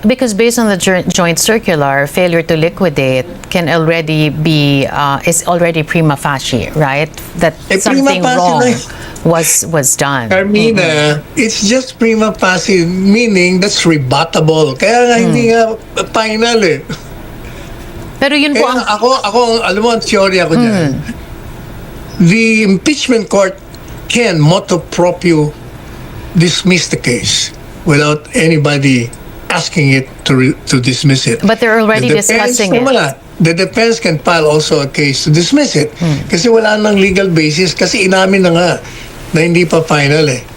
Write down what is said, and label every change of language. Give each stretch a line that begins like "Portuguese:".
English: Because based on the joint circular, failure to liquidate can already be is already prima facie, right? That something wrong was done. Carmina, it's just prima facie, meaning that's rebuttable.
Filipino: Kaya nga hindi nga final eh. Pero yun po ang... Ako, alam mo ang theory ako dyan.
English: The impeachment court can motu proprio dismiss the case without anybody asking it to dismiss it. But they're already discussing it. The defense can file also a case to dismiss it.
Filipino: Kasi wala nang legal basis kasi inamin na nga na hindi pa final eh.